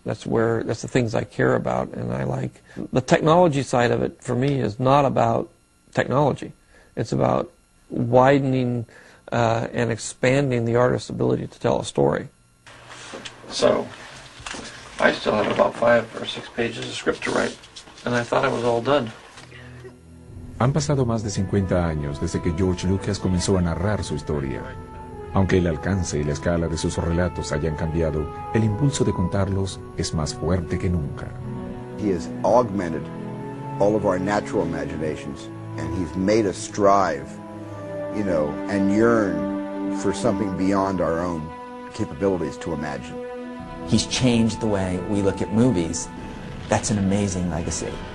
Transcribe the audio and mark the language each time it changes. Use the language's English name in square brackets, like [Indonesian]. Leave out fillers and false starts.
[English] That's the things I care about and I like. The technology side of it, for me, is not about technology. It's about widening and expanding the artist's ability to tell a story. So, I still have about 5 or 6 pages of script to write, and I thought I was all done. [Spanish] Han pasado más de 50 años desde que George Lucas comenzó a narrar su historia. Aunque el alcance y la escala de sus relatos hayan cambiado, el impulso de contarlos es más fuerte que nunca. [English] He has augmented all of our natural imaginations, and he's made us strive, you know, and yearn for something beyond our own capabilities to imagine. He's changed the way we look at movies. That's an amazing legacy.